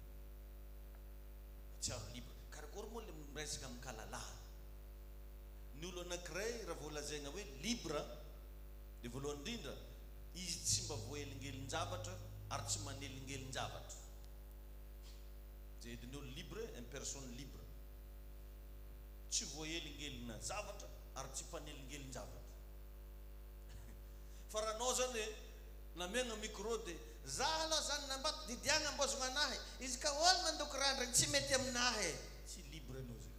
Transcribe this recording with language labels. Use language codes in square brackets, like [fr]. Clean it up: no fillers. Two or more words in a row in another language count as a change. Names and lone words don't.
[mg] Tsiaro libre. Karakory moa le miresaka amin'ny kalalahana. Ny olo anankiray raha vao lazaina hoe libre, dia voalohany indrindra, izy tsy mba voaelingelin-javatra ary tsy manelingelin-javatra. Zay ediny olo libre, [fr] une personne libre. [mg] Tsy voaelingelina zavatra ary tsy mpanelingeli-javatra. Fa raha anao zany namiagna micro dia za aloha zany nambato didiagna ambozogna anahy, izy ka olo mandoko randragny tsy mety aminahy. Tsy libre anao zay.